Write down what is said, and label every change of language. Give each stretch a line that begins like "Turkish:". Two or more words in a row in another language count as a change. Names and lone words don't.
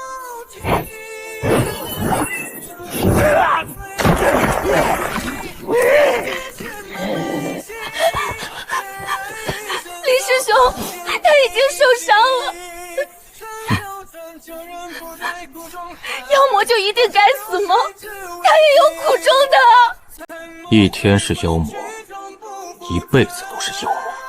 Chinese: 林師兄，他已經受傷了。妖魔就一定該死嗎？他也有苦衷的。一天是妖魔，一輩子都是妖魔。